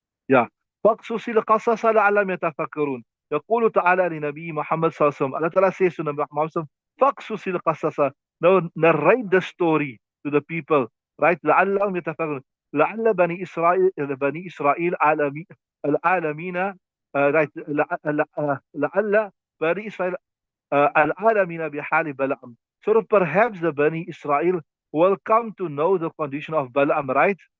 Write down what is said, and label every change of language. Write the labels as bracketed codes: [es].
[ar] يا فاقصص القصص لعلهم يتفكرون. يقول تعالى لنبي محمد صلى الله عليه وسلم, [en] Allah Ta'ala says to Nabi Muhammad [ar] صلى الله عليه وسلم, فاقصص القصص, [en] now narrate the story to the people, right? [ar] لعلهم يتفكرون. لعل بني إسرائيل العالمين, right, لعل بني إسرائيل العالمين بحال بلعم. [en] So perhaps the Bani Israel will come to know the condition of Balaam, right?